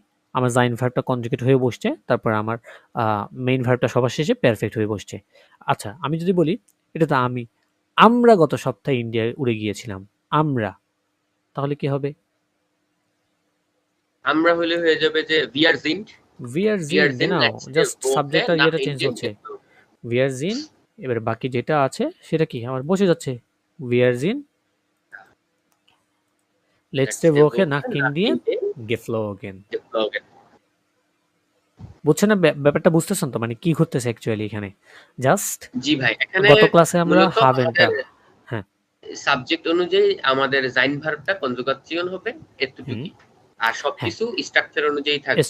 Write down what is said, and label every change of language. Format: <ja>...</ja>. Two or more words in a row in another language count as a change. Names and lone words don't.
<bn>আমার জাইন ভার্বটা কনজুগেট হয়ে বসছে। তারপরে আমার মেইন ভার্বটা সবার শেষে পারফেক্ট হয়ে বসছে। আচ্ছা, আমি যদি বলি এটা তো আমি। আমরা গত সপ্তাহে ইন্ডিয়ায় উড়ে গিয়েছিলাম। আমরা। তাহলে কি হবে? আমরা হলে হয়ে যাবে যে</bn> <de>wir sind Wir sind genau letzte</de> <bn>জাস্ট</bn> <de>Woche</de> <bn>সাবজেক্ট আর</bn> <de>nach</de> <bn>ইয়েটা চেঞ্জ</bn> <de>Indien</de> <bn>হচ্ছে।</bn> <de>geflogen. Wir sind</de> <bn>এবার বাকি যেটা আছে সেটা কি? আমার বসে যাচ্ছে।</bn> <de>Wir sind letzte Letzte Woche Woche nach nach Indien Indien geflogen. geflogen.</de> <bn>বুঝছেন না? ব্যাপারটা বুঝতেছেন তো? মানে কি ঘটতেছে অ্যাকচুয়ালি এখানে? জাস্ট জি ভাই, এখানে গত ক্লাসে আমরা মূলত হাভেনটা আমাদের হ্যাঁ, সাবজেক্ট অনুযায়ী আমাদের জাইন ভার্বটা কনজুগাচিয়ন হবে হুম, এতটুকুই। আর হ্যাঁ। সবকিছু স্ট্রাকচার অনুযায়ী থাকবে।</bn>